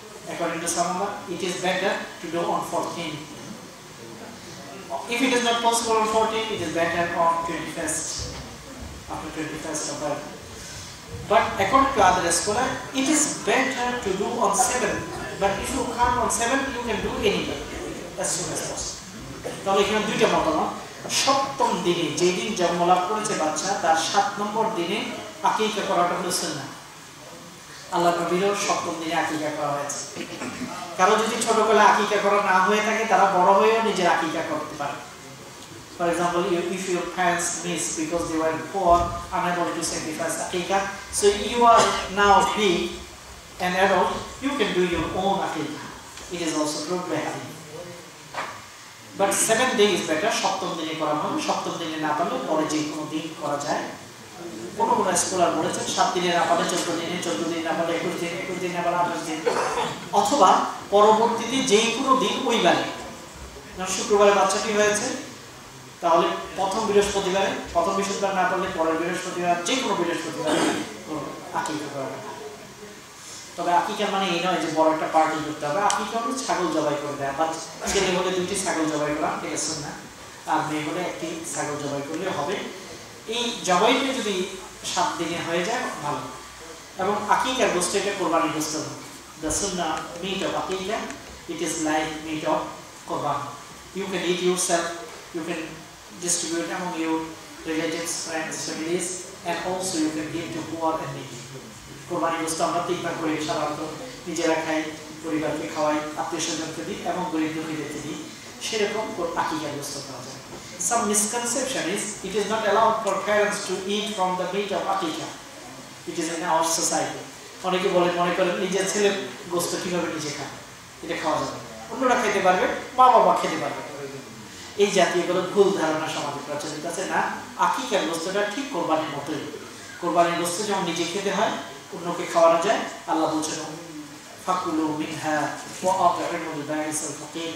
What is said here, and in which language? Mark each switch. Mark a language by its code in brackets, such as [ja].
[en] According to some, it is better to do on 14. If it is not possible on 14, it is better on 21st, after 21st of February. But according to other scholars, it is better to do on 7. But if you can't on 7, you can do anywhere as soon as possible. [bn] তাহলে এখানে দুইটা মতামত। সপ্তম দিনে যেদিন জন্ম লাভ করেছে বাচ্চা তার 7 নম্বর দিনে আকিকা করাটা হলো সুন্নাহ। আল্লাহ নবীর সপ্তম দিনে আকিকা করা হয়েছে। কারো যদি ছোটবেলায় আকিকা করা না হয়ে থাকে তারা বড় হয়েও নিজের আকিকা করতে পারে। [en] For example, if your parents miss because they were poor, unable to sacrifice aqiqah, so you are now big and adult, you can do your own aqiqah. It is also proved by hadith. But 7 days is better. [bn] সপ্তম দিনে করা হয়। সপ্তম দিনে না পারলে পরে যে কোনো দিন করা যায়। কোন স্কলার বলেছেন 7 দিনে না পারলে 14 দিনে, 14 দিন না পারলে 21 দিন, 21 দিন না পারলে 28 দিন, অথবা পরবর্তীতে যে কোনো দিন ওই বারে। শুক্রবারে বাচ্চাটি হয়েছে, তাহলে প্রথম বৃহস্পতিবার না পারলে পরের বৃহস্পতিবার, যে কোনো বৃহস্পতিবার আকিকা করা। তবে আকিকা মানে এই নয় যে বড় একটা পার্টি করতে হবে। আকিকা হলো ছাগল জবাই করে দেয়, বা ছেলে হলে 2টি ছাগল জবাই করা, ঠিক আছে না, আর মেয়ে হলে 1টি ছাগল জবাই করলে হবে। এই জবাইটা যদি 7 দিনে হয়ে যায় ভালো। এবং আকিকার গোশত এটা কোরবানির গোশত। [en] The sunnah meat of aqiqah, it is like meat of qurban. You can eat yourself, you can distribute among your relatives, friends, families, and also you can give to poor and needy. [bn] কোরবানি গোশত আমরা 3 ভাগ করে সাধারণত নিজেরা খাই, পরিবারকে খাওয়াই, আত্মীয়-স্বজনকে দিই এবং গরিব দুঃখীদেরকে দিই। সেরকম আকিকার গোশত পাওয়া যায়। [en] Some misconception is it is not allowed for parents to eat from the meat of aqiqah. It is in our society. [bn] অনেকে মনে করেন নিজের ছেলের গোশত কিভাবে নিজে খায়, এটা খাওয়া যাবে, অন্যরা খেতে পারবে, বাবা খেতে পারবে। এই জাতীয় কোনো ভুল ধারণা সমাজে প্রচলিত আছে। না, আকিকার গোশতটা ঠিক কোরবানির মতোই। কোরবানির গোশত যেমন নিজে খেতে হয়, অন্যকে খাওয়ানো যায়। আল্লাহ বলছেন [ar] ফাকুলু মিনহা ওয়া আত'ইমুল বাঈসাল ফাকির।